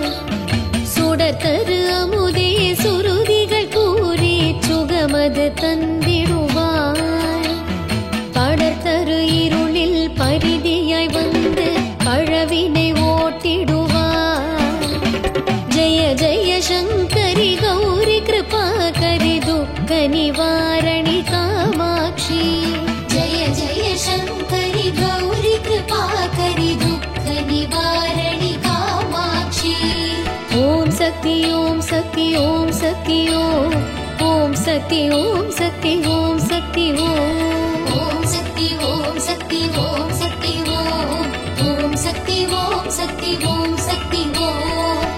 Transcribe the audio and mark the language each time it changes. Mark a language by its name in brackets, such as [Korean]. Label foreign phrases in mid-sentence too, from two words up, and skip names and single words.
[Tamil] சுடத்தரு அமுதே சுருதிகள் கூறி சுகமது தந்திடுவாய். படத்தரு இருளில் பரிதியாய் வந்து பழவினை ஓட்டிடுவாய். [Sanskrit] जय जय शंकरि गौरी कृपाकरि दुःख निवारणि कामाक्षी. जय जय शंकरि गौरी कृपाकरि दुःख निवारणि कामाक्षी. ओम शक्ति ओम शक्ति ओम शक्ति ओम शक्ति ओम शक्ति ओम शक्ति ओम शक्ति ओम शक्ति ओम शक्ति ओम शक्ति ओम शक्ति ओम शक्ति ओम.